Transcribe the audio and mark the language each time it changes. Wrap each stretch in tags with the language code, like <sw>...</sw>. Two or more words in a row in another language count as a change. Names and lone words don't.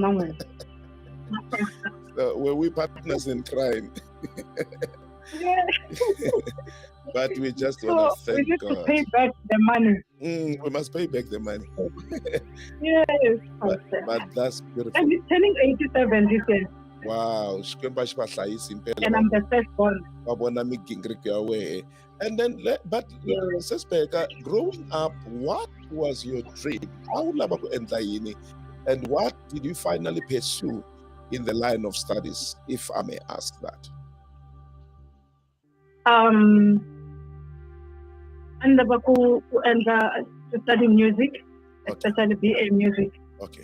<en>were we partners in crime? yeah. But we just So want to we thank need to God. pay back the money. We must pay back the money. Yes. But that's beautiful. And he's turning 87 this year. Wow.</en> <ts>Xikwembu xi va hlayisi impela.</ts> <en>And I'm the first born.</en> <ts>Va vona migingiriko ya wehe.</ts> <en>And then, Sis BEKA, growing up, what was your dream?</en> <ts>How lava ku endla yini?</ts> <en>And what did you finally pursue in the line of studies, if I may ask that? And to study music, especially BA music. Okay.</en>